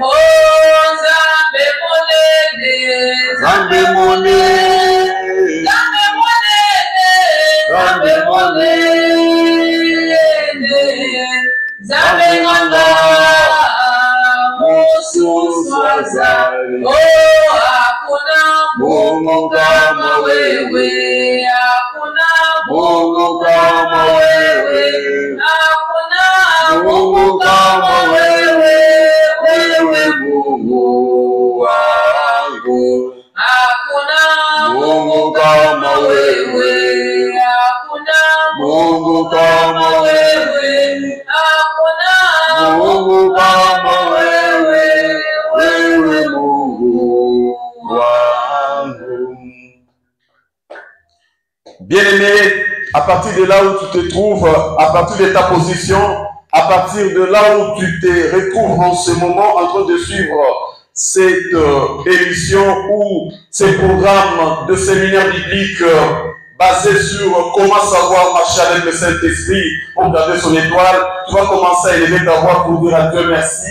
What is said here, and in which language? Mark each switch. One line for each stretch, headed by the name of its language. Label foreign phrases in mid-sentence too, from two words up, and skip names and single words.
Lingala: Oh, Zambe monene, Zambe monene, Zambe monene, Zambe monene, Zambe nanga, mosu swazali.
Swahili: Oh, hakuna Mungu kama wewe, hakuna Mungu kama wewe, hakuna Mungu kama wewe, wewe Mungu wangu. hakuna Mungu kama wewe, hakuna Mungu kama wewe, hakuna Mungu kama wewe, wewe Mungu wangu.
French: Bien-aimé, à partir de là où tu te trouves, à partir de ta position, à partir de là où tu te retrouves en ce moment en train de suivre cette émission ou ces programmes de séminaire biblique basés sur comment savoir marcher avec le Saint-Esprit pour garder son étoile, tu vas commencer à élever ta voix pour dire à Dieu merci.